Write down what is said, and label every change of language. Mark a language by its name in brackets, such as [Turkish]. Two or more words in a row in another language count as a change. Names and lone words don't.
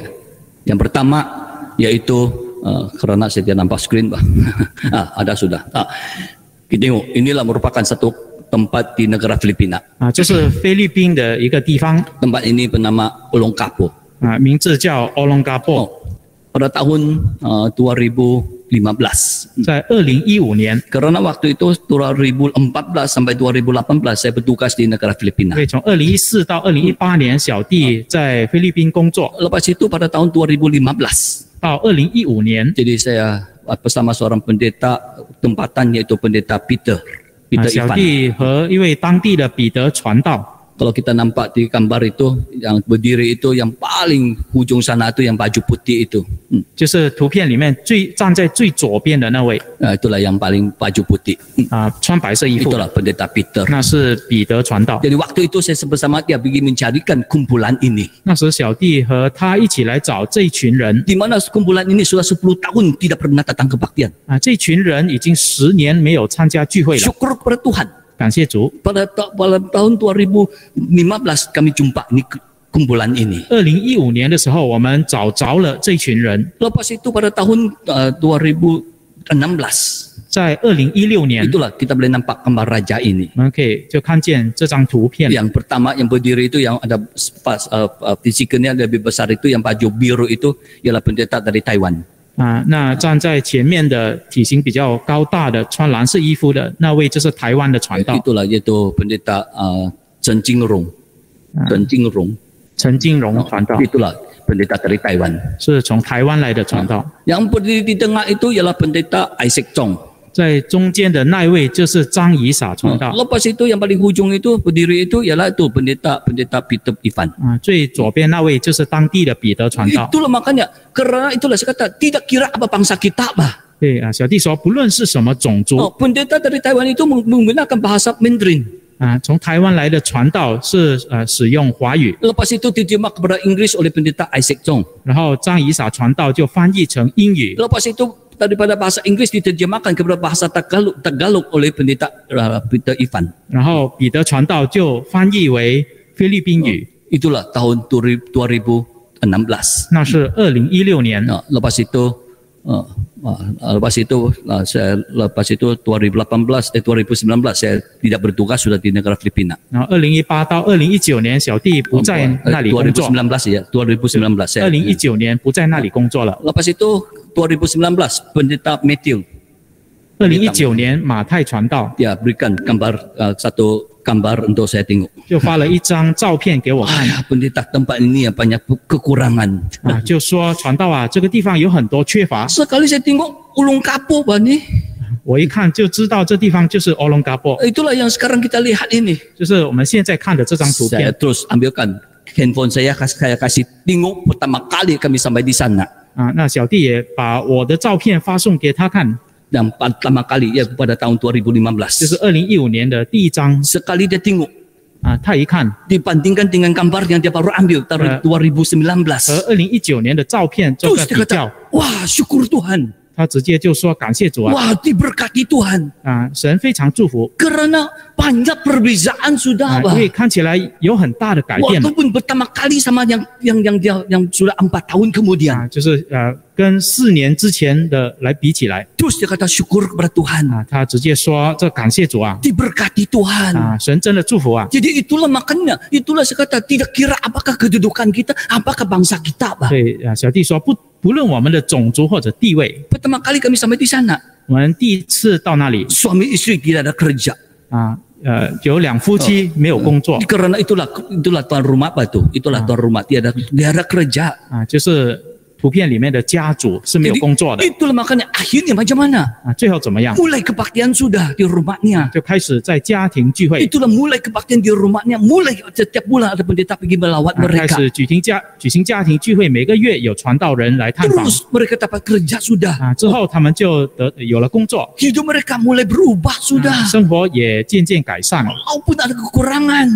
[Malay] Yang pertama yaitu kerana saya tidak nampak screen, ada sudah. Kita tengok, inilah merupakan satu tempat di negara Filipina. [Chinese] 这是菲律宾的一个地方， [Malay] Tempat ini bernama Olongapo. [Chinese] 名字叫 Olongapo。 [Malay] Pada tahun 2015. [Chinese] 在2015年， [Malay] Kerana waktu itu 2014 sampai 2018 saya bertugas di negara Filipina. [Chinese] 所以从2014到2018年，小弟在菲律宾工作， [Malay] Lepas itu pada tahun 2015. [Chinese] 到2015年， [Malay] Jadi saya bersama seorang pendeta tempatan yaitu pendeta Peter [Chinese] 小 Ivan. 弟和一位当地的彼得传道。 [Malay] Kalau kita nampak di gambar itu yang berdiri itu yang paling hujung sana itu yang baju putih itu. [Chinese] 就是图片里面站在最左边的那位， [Malay] Itulah yang paling baju putih. [Chinese] 穿白色衣服， [Malay] Itulah pendeta Peter. [Chinese] 那是彼得传道。 [Malay] Jadi waktu itu saya bersama dia pergi mencarikan kumpulan ini. [Chinese] 那时小弟和他一起来找这一群人， [Malay] Di mana kumpulan ini sudah 10 tahun tidak pernah datang kebaktian. [Chinese] 这群人已经10年没有参加聚会了。 [Malay] Syukur kepada Tuhan. [Chinese] 感谢主。 [Malay] Pada tahun 2015 kami jumpa ini kumpulan ini. [Chinese] 2015 年的时候，我们找着了这群人。 [Malay] Lepas itu pada tahun 2016. [Chinese] 在2016年， [Malay] Itulah kita boleh nampak gambar raja ini. [Chinese] 我们可以就看见这张图片。 [Malay] Yang pertama yang berdiri itu yang ada fisikalnya lebih besar itu yang baju biru itu ialah pendeta dari Taiwan. [Chinese] 那站在前面的体型比较高大的穿蓝色衣服的那位就是台湾的传道。 [Malay] Itulah yaitu pendeta Chen Jingrong. Chen Jingrong. [Chinese] 陈金荣传道 [Malay] Itulah pendeta dari Taiwan. [Chinese] 是从台湾来的传道。 [Malay] Yang berdiri di tengah itu ialah pendeta Isaac Chong. [Chinese] 在中间的那位就是张以撒传道。 [Malay] Lepas itu yang paling hujung itu berdiri itu ialah itu pendeta Peter Ivan. [Chinese] 最左边那位就是当地的彼得传道。 [Malay] Itulah makanya kerana itulah saya kata tidak kira apa bangsa kita apa. [Chinese] 对小弟说，不论是什么种族， [Malay] Pendeta dari Taiwan itu menggunakan bahasa Mandarin. [Chinese] 从台湾来的传道是使用华语， [Malay] Lepas itu diterjemah kepada Inggris oleh pendeta Isaac Chong. [Chinese] 然后张以撒传道就翻译成英语， [Malay] Lepas itu daripada bahasa Inggris diterjemahkan kepada bahasa Tagalog oleh pendeta Peter Ivan. [Chinese] 然后彼得传道就翻译为菲律宾语。 [Malay] Itulah tahun 2016. [Chinese] 那是2016年。 [Malay] Lepas itu lepas itu 2019 saya tidak bertugas sudah di negara Filipina. [Chinese] 然后2018到2019年，小弟不在那里工作。 [Malay] 2019 ya, 2019 saya. [Chinese] 2019 年不在那里工作了。 [Malay] Lepas itu 2019 pendeta Matthew [Chinese] 2019 年马太传道 [Malay] dia berikan satu gambar untuk saya tengok. [Chinese] 就发了一张照片给我看， [Malay] Pendeta tempat ini yang banyak kekurangan. [Chinese] 就说传道这个地方有很多缺乏。 [Malay] Sekali saya tengok Olongapo ni. [Chinese] 我一看就知道这地方就是 Olongapo， [Malay] Itulah yang sekarang kita lihat ini. [Chinese] 就是我们现在看的这张图 [Malay] Saya [Chinese] 片。 [Malay] terus ambilkan handphone saya kasih tengok pertama kali kami sampai di sana. [Chinese] 那小弟也把我的照片发送给他看。 [Malay] Dan pertama kali ya pada tahun 2015. [Chinese] 就是2015年的第一章 [Malay] Sekali dia tengok [Chinese] 他一看 [Malay] dibandingkan dengan gambar yang dia baru ambil tahun 2019. [Chinese] 和2019年的照片做 [Malay] Terus [Chinese] 个 [Malay] dia [Chinese] 比 [Malay] kata, [Chinese] 较， [Malay] wah syukur Tuhan. [Chinese] 他直接就说感谢主啊， [Malay] Wah diberkati Tuhan. [Chinese] 神非常祝福 [Malay] Kerana banyak perbezaan sudah. [Chinese] 因为看起来有很大的改变嘛 [Malay] Walaupun pertama kali sama yang sudah 4 tahun kemudian. [Chinese] 就是跟4年之前的来比起来 [Malay] Terus dia kata syukur kepada Tuhan. [Chinese] 他直接说这感谢主啊 [Malay] Diberkati Tuhan. [Chinese] 神真的祝福啊， [Malay] Jadi itulah makanya, itulah saya kata tidak kira apakah kedudukan kita, apakah bangsa kita. [Chinese] 对小弟说不论我们的种族或者地位， [Malay] Pertama kali kami sampai di sana, [Chinese] 我们第一次到那里 [Malay] suami istri tidak ada kerja. [Chinese] 有2夫妻没有工作 [Malay] Karena itulah tuan rumah apa tuh? Itulah tuan rumah tidak ada kerja. [Chinese] 就是图片里面的家主是没有 [Malay] Jadi [Chinese] 工作的 [Malay] itulah makanya akhirnya macam mana? [Chinese] 最后怎么样？ [Malay] Mulai kebaktian sudah di rumahnya. [Chinese] 就开始在家庭聚会， [Malay] Itulah mulai kebaktian di rumahnya. Mulai setiap bulan ada pendeta pergi melawat [Chinese] 开 [Malay] mereka. [Chinese] 始举行家庭聚会，每个月有传道人来探访 [Malay] Terus mereka dapat kerja sudah. [Chinese] 之后他们就有了工作， [Malay] Hidup mereka mulai berubah sudah. [Chinese] 生活也渐渐改善。 [Malay] Walaupun ada kekurangan.